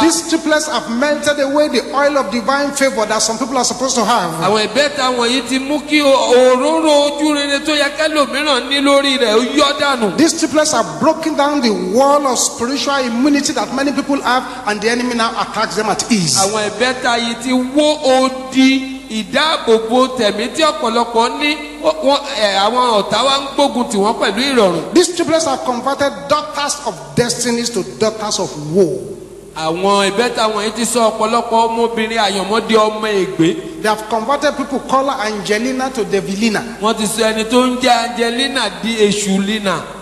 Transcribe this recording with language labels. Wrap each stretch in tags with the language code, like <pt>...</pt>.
<en>These triplets have melted away the oil of divine favor that some people are supposed to have.</en> <yo>àwọn ìbẹ́ta wọ̀nyí ti mú kí òróró ojú rere tó yẹ kẹ́lòmíràn ní lórí rẹ̀ ó yọ́ dànù.</yo> <en>These triplets have broken down the wall of spiritual immunity that many people have, and the enemy now attacks them at ease.</en> <yo>àwọn ìbẹ́ta yìí ti wó odi ìdáàbòbò tẹ̀mí tí ọ̀pọ̀lọpọ̀ ní àwọn ọ̀tá wa ń gbógun tì wọ́n pẹ̀lú ìrọ̀rùn.</yo> <en>These triplets have converted daughters of destinies to daughters of woe.</en> <yo>àwọn ìbẹ́ta wọ̀nyí ti sọ ọ̀pọ̀lọpọ̀ ọmọbìnrin àyànmọ́ di ọmọ ègbé.</yo> <en>They have converted people called Angelina to Devilina.</en> <yo>wọ́n ti sọ ẹni tó ń jẹ́ Angelina di èṣù lina.</yo>